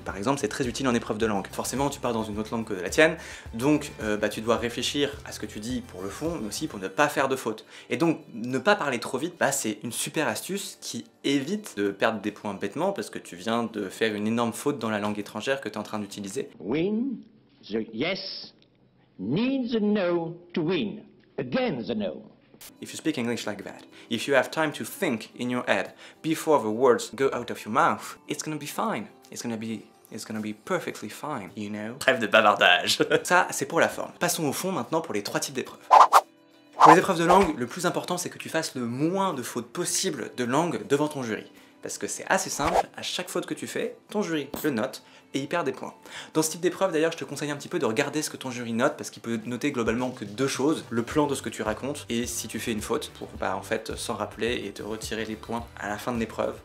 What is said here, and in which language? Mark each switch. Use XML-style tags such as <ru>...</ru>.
<fr>Par exemple, c'est très utile en épreuve de langue. Forcément, tu pars dans une autre langue que la tienne, donc tu dois réfléchir à ce que tu dis pour le fond, mais aussi pour ne pas faire de fautes. Et donc, ne pas parler trop vite, c'est une super astuce qui évite de perdre des points bêtement parce que tu viens de faire une énorme faute dans la langue étrangère que tu es en train d'utiliser.</fr> <en>Win, the yes, needs a no to win. Again the no. If you speak English like that, if you have time to think in your head before the words go out of your mouth, it's gonna be fine. It's gonna be perfectly fine, you know.</en> <fr>Trêve de bavardage. Ça, c'est pour la forme. Passons au fond maintenant pour les 3 types d'épreuves. Pour les épreuves de langue, le plus important c'est que tu fasses le moins de fautes possible de langue devant ton jury. Parce que c'est assez simple, à chaque faute que tu fais, ton jury le note et il perd des points. Dans ce type d'épreuve d'ailleurs, je te conseille un petit peu de regarder ce que ton jury note parce qu'il peut noter globalement que 2 choses, le plan de ce que tu racontes et si tu fais une faute pour en fait s'en rappeler et te retirer les points à la fin de l'épreuve.</fr>